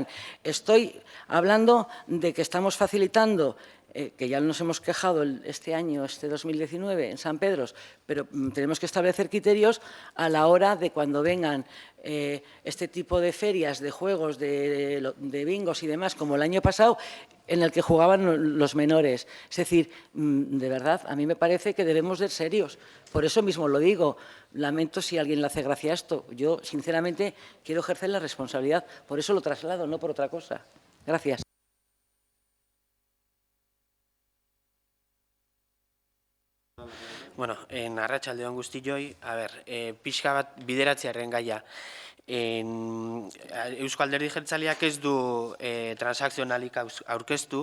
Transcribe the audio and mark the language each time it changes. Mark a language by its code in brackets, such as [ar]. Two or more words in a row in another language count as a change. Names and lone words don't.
[es] Estoy hablando de que estamos facilitando, que ya nos hemos quejado este año, este 2019, en San Pedros, pero tenemos que establecer criterios a la hora de cuando vengan este tipo de ferias, de juegos, de bingos y demás, como el año pasado, en el que jugaban los menores. Es decir, de verdad, a mí me parece que debemos ser serios. Por eso mismo lo digo. Lamento si a alguien le hace gracia esto. Yo, sinceramente, quiero ejercer la responsabilidad. Por eso lo traslado, no por otra cosa. Gracias. [eu] Bueno, arratsaldeon guztioi, pixka bat bideratzearen gaia. Eusko Alderdi Jeltzaleak ez du transakzionalik aurkeztu.